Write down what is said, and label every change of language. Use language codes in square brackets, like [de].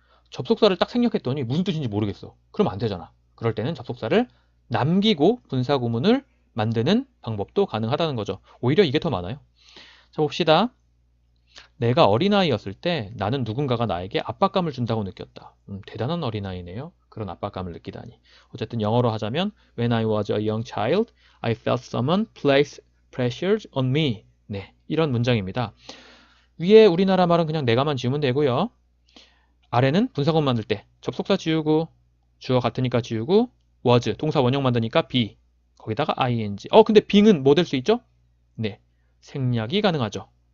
[ko] 접속사를 딱 생략했더니 무슨 뜻인지 모르겠어. 그러면 안 되잖아. 그럴 때는 접속사를 남기고 분사구문을 만드는 방법도 가능하다는 거죠. 오히려 이게 더 많아요. 자, 봅시다. 내가 어린아이였을 때 나는 누군가가 나에게 압박감을 준다고 느꼈다. 대단한 어린아이네요. 그런 압박감을 느끼다니. 어쨌든 영어로 하자면 [en] When I was a young child, I felt someone place pressure on me. [ko] 네, 이런 문장입니다. 위에 우리나라 말은 그냥 내가만 지우면 되고요. 아래는 분사구문 만들 때 접속사 지우고 주어 같으니까 지우고 was, 동사 원형 만드니까 be, 거기다가 ing. 근데 being은 뭐 될 수 있죠? 네, 생략이 가능하죠.